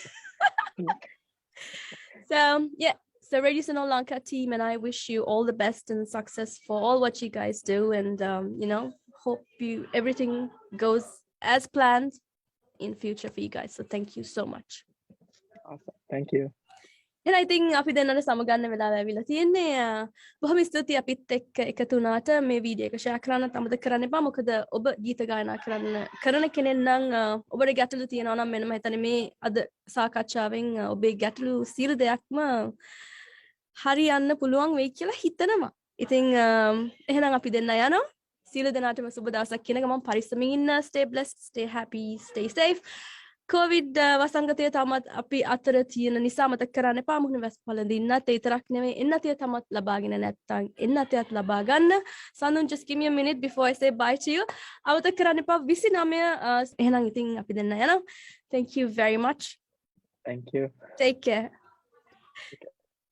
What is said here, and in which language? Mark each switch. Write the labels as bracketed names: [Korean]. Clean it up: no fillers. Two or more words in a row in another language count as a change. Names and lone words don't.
[English] So yeah, so Radio Suno Lanka team and I wish you all the best and success for all what you guys do, and hope everything goes as planned in future for you guys. So thank you so much. Awesome. Thank you. And I think [Sinhala] අපි දෙන්නට සමගන්න වෙලාව ඇවිල්ලා තියෙන්නේ. බොහොම ස්තුතියි අපිත් එක්ක එකතු වුණාට මේ වීඩියෝ එක ෂෙයා කරන්න අමතක කරන්න එපා. මොකද ඔබ ගීත ගායනා කරන කෙනෙක් නම් ඔබට ගැටලු තියෙනවා නම් මෙන්න මම හිතන්නේ මේ අද සාකච්ඡාවෙන් ඔබේ ගැටලු සියලු දෙයක්ම හරියන්න පුළුවන් වෙයි කියලා හිතනවා. ඉතින් එහෙනම් අපි දෙන්න යනවා. සියලු දෙනාටම සුබ දවසක් කියන ගමන් පරිස්සමින් ඉන්න. [English] Stay blessed, stay happy, stay safe. [Sinhala] COVID වසංගතය තමත් අපි අතර තියෙන නිසා මතක කරන්න එපා. මුහුණ වැස් පළඳින්නත් ඒ තරක් නෙමෙයි, එන්නතිය තමත් ලබාගෙන නැත්තම් එන්නතියත් ලබා ගන්න. [English] Sandun, just give me a minute before I say bye to you. [Sinhala] අමතක කරන්න එපා 29 එහෙනම් ඉතින් අපි දෙන්න යනවා. [English] Thank you very much. Thank you. Take care.